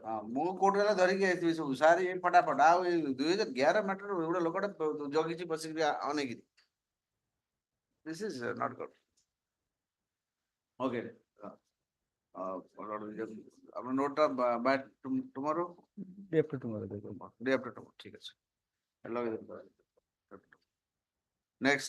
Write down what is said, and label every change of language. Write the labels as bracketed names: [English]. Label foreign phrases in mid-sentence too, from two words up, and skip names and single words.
[Odia] ହଁ ମୁଁ କୋର୍ଟ ରେ ଧରିକି ଆସିବି ସବୁ ସାର୍ ଏ ଫଟାଫଟ ଆଉ ଏ 2011 ମ୍ୟାଟର ଗୋଟେ ଲୋକଟା ଜଗିଛି ବସିକି ଅନେଇକି [English] this is not good okay [Bangla] আপনার নোটটা [English] by tomorrow day after tomorrow [Bangla] ঠিক আছে next